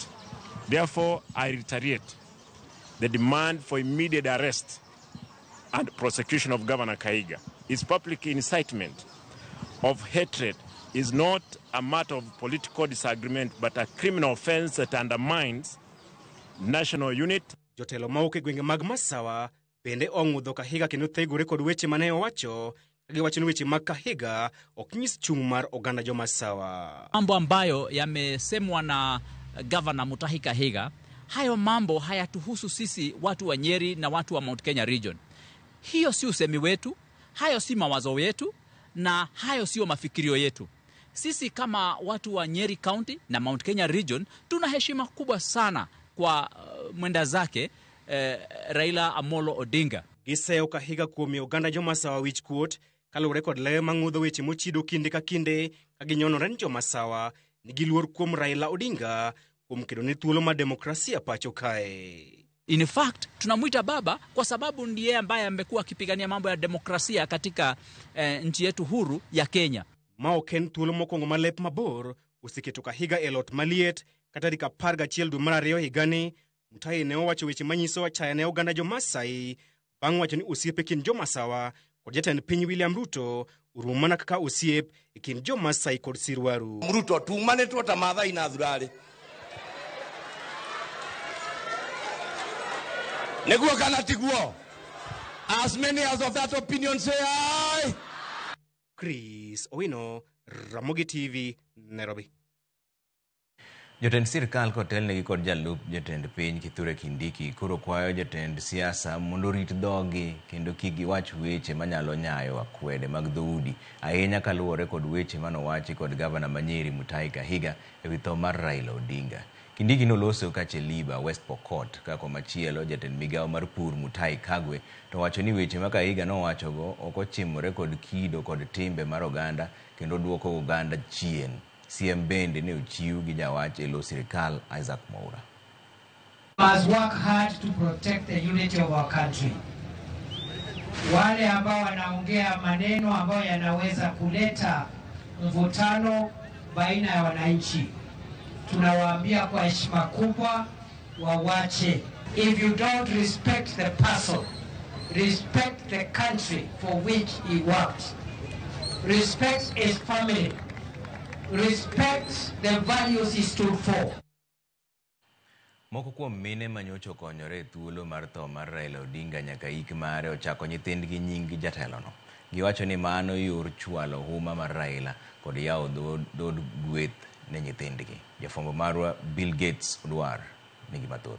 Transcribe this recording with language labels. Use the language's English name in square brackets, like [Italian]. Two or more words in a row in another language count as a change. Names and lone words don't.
[English] Therefore, I reiterate the demand for immediate arrest and prosecution of Governor Kahiga. His public incitement of hatred is not a matter of political disagreement, but a criminal offense that undermines national unity. [Luo (Kenya and Tanzania)] Jotelo mauke gwenge mag Masawa bende ong'udho Kahiga kendo thegore kod weche mane owacho, kagiwacho ni weche mag Kahiga ok nyis chung' mar oganda jo Masawa. [Swahili] Mambo ambayo yamesemwa na Governor Mutahi Kahiga, hayo mambo hayatuhusu sisi watu wa Nyeri na watu wa Mount Kenya region. Hiyo si usemi wetu, hayo si mawazo yetu, na hayo sio mafikirio yetu. Sisi kama watu wa Nyeri County na Mount Kenya region tuna heshima kubwa sana kwa mwenda zake Raila Amolo Odinga. [Luo (Kenya and Tanzania)] Giseo Kahiga kuomi oganda jo Masawa wich kuot kalure kod lewe mang'udho weche mochido kinde ka kinde kaginyonore ni jo Masawa nigi luor kuom Raila Odinga kuom kedo ne thuolo ma demokrasia pacho kae. [English] In fact, [Swahili] tunamuita baba kwa sababu ndiye ambaye amekuwa akipigania mambo ya demokrasia katika nchi yetu huru ya Kenya. [Luo (Kenya and Tanzania)] Maoken thuolo mokwongo malep mabor osiketo Kahiga e lot maliet kata tarik 11 dwe mar 2 higani. Mutahi ne owacho weche manyiso achaya ne oganda jo Masai bang' wacho ni osiepe kind jo Masawa kod jatend piny William Ruto urumo mana kaka osiep e kind jo Masai kod Sirwaru. Ruto tumane tuota Maathai na Athurari. Neguo kana tiguo. [English] As many as of that opinion say aye. Chris Owino, Ramogi TV, Nairobi. [Luo (Kenya and Tanzania)] Jotend sirkal kotelnegi kod jalup jotend piny Kithure Kindiki koro kwayo jotend siasa mondo rit dhogi kendo kik giwach weche manyalo nyayo akwede mag dhoudi, ahinya kaluwore kod weche manowachi kod gavana Manyeri Mutahi Kahiga ewi tho mar Raila Odinga. Kindiki noloso Kacheliba, West Pokot, kako machielo jatend migawo mar pur Mutahi Kagwe to wacho ni weche ma Kahiga nowachogo ok ochimore kod kido kod timbe mar oganda kendo duoko oganda chien. CM bende ne ochiw gi jawach elo sirikal Isaac Mwaura. [English] Must work hard to protect the unity of our country. [Swahili] Wale ambao wanaongea maneno ambayo yanaweza kuleta mvutano baina ya wananchi, tunawaambia kwa heshima kubwa wawache. [English] If you don't respect the person, respect the country for which he worked. Respect his family. Respect the values he stood for. [Luo (Kenya and Tanzania)] Moko kuom mine manyocho konyore thuolo mar tho mar Raila Odinga nyaka ik mare ochako nyithindgi nying jatelono. Giwacho ni mano yor chwalo huma mar Raila kod yawo dod gweth ne nyithindgi. Jafwambo marwa Bill Gates Odwar nigi mathoth.